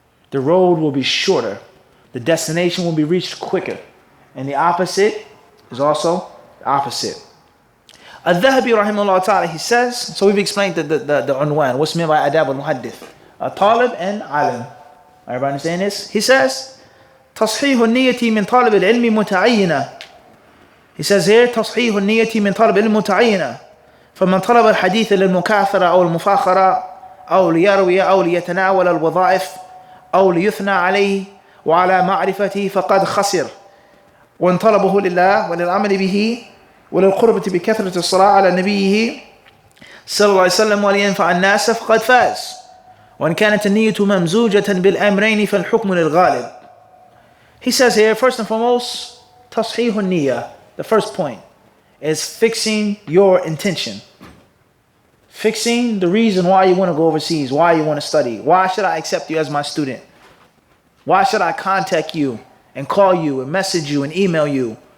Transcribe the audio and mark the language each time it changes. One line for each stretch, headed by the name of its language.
English: The road will be shorter. The destination will be reached quicker. And the opposite is also the opposite. Al-Dhahabi rahimahullah ta'ala, he says, so we've explained the unwan, what's meant by adab al-muhaddith. A talib and alim. Everybody understand this? He says,
Arabic: تصحيح النية من طالب العلم متعينة.
English: He says here,
Arabic: تصحيح النية من طالب العلم متعينة. فمن طلب الحديث للمكاثرة أو المفاخرة أو ليروي أو ليتناول الوظائف أو ليثنى عليه وعلى معرفته فقد خسر. وإن طلبه لله وللعمل به وللقربة بكثرة الصلاة على نبيه صلى الله عليه وسلم ولينفع الناس فقد فاز. وإن كانت النية ممزوجة بالأمرين فالحكم للغالب.
English: He says here, first and foremost,
Arabic: تصحيح النية.
English: The first point is fixing your intention. Fixing the reason why you want to go overseas, why you want to study. Why should I accept you as my student? Why should I contact you and call you and message you and email you?